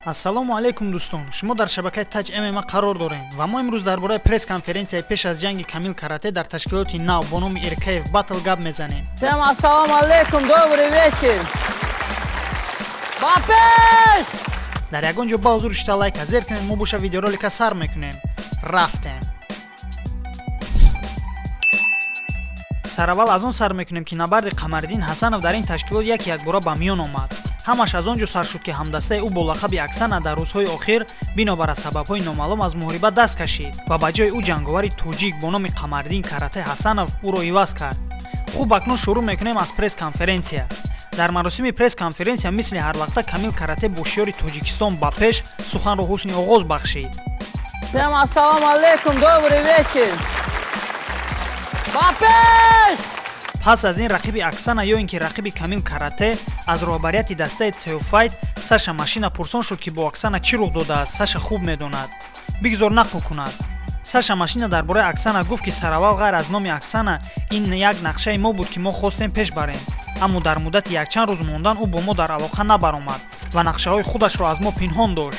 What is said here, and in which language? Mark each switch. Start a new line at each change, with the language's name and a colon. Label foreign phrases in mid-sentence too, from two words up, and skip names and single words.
Tajik: ассалому алайкум дӯстон, шумо дар шабакаи Taj MMA қарор доред ва мо имрӯз дар бораи пресс-конференсияи пеш аз ҷанги Камил Карате дар ташкилоти нав бо номи Эркаев Battle гап мезанем.
Russian: Всем
Arabic: السلام عليكم,
Russian: добрый вечер.
Tajik: Бапеш! дар ягон ҷо ба ҳузур шита лайка зер кунед, мо боша видеоролика сар мекунем. Рафтем. сараввал аз он сар мекунем ки набарди Қамариддин Ҳасанов дар ин ташкилот як бора ба миён омад. ҳамаш аз он ҷо сар шуд ки ҳамдастаи ӯ бо лақаби Аксана дар рӯзҳои охир бинобар аз сабабҳои номаълум аз муҳориба даст кашид ва ба ҷои ӯ ҷанговари тоҷик бо номи Қамариддин Карате Ҳасанов ӯро иваз кард. хуб, акнун шурӯъ мекунем аз пресс-конференсия. дар маросими пресс-конференсия мисли ҳарвақта Камил Карате бо шиёри Тоҷикистон ба пеш суханро ҳусни оғоз бахшид.
Russian: Всем
Arabic: السلام عليكم,
Russian: добрый вечер.
Tajik: Бапеш! пас аз ин рақиби Аксана ё ин ки рақиби Камил Карате аз роҳбарияти дастаи Теофайт Саша Машина пурсон шуд ки бо Аксана чӣ рух додааст. Саша хуб медонад. бигзор нақл кунад. Саша Машина дар бораи Аксана гуфт ки сараввал ғайр аз номи Аксана ин як нақшаи мо буд ки мо хостем пеш барем, аммо дар муддати якчанд рӯз мондан ӯ бо мо дар алоқа набаромад ва нақшаҳои худашро аз мо пинҳон дошт.